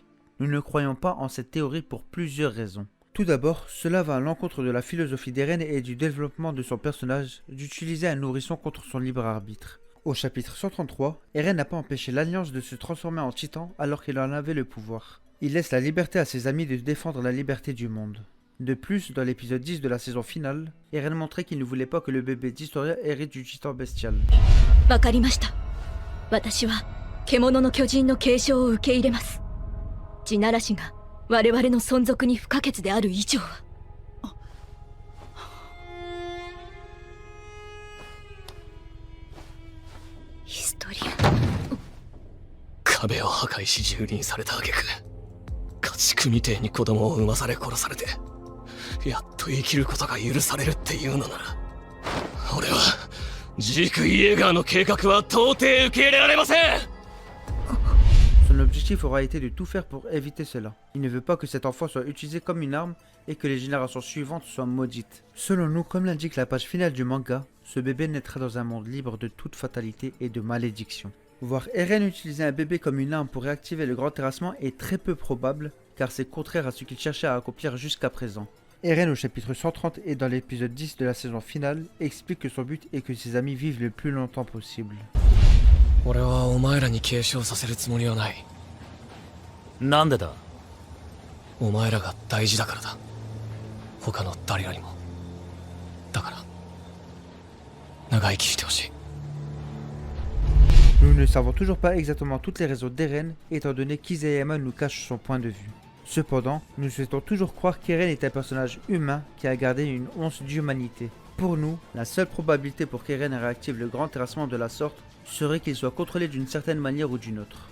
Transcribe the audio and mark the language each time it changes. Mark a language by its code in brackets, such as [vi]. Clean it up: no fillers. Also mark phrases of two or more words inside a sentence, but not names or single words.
[fr] Nous ne croyons pas en cette théorie pour plusieurs raisons. Tout d'abord, cela va à l'encontre de la philosophie d'Eren et du développement de son personnage d'utiliser un nourrisson contre son libre arbitre. Au chapitre 133, Eren n'a pas empêché l'Alliance de se transformer en titan alors qu'il en avait le pouvoir. Il laisse la liberté à ses amis de défendre la liberté du monde. De plus, dans l'épisode 10 de la saison finale, Eren montrait qu'il ne voulait pas que le bébé d'Historia hérite du titan bestial. [ja] わかりました。私は獣の巨人の継承を受け入れます。地ならしが我々の存続に不可欠である以上は。ヒストリア。壁を破壊し蹂躙された挙句家畜みてえに子供を産まされ殺されてやっと生きることが許されるっていうのなら俺はジーク・イエーガーの計画は到底受け入れられません。 [fr] Son objectif aura été de tout faire pour éviter cela. Il ne veut pas que cet enfant soit utilisé comme une arme et que les générations suivantes soient maudites. Selon nous, comme l'indique la page finale du manga, ce bébé naîtra dans un monde libre de toute fatalité et de malédiction. Voir Eren utiliser un bébé comme une arme pour réactiver le grand terrassement est très peu probable, car c'est contraire à ce qu'il cherchait à accomplir jusqu'à présent. Eren au chapitre 130 et dans l'épisode 10 de la saison finale explique que son but est que ses amis vivent le plus longtemps possible. [ja] 俺はお前らに継承させるつもりはない。なんでだ？お前らが大事だからだ。他の誰よりも。だから長生きしてほしい。 [fr] Nous ne savons toujours pas exactement toutes les raisons d'Eren, étant donné qu'Isayama nous cache son point de vue. Cependant, nous souhaitons toujours croire qu'Eren est un personnage humain qui a gardé une once d'humanité. Pour nous, la seule probabilité pour qu'Eren réactive le grand terrassement de la sorte serait qu'il soit contrôlé d'une certaine manière ou d'une autre.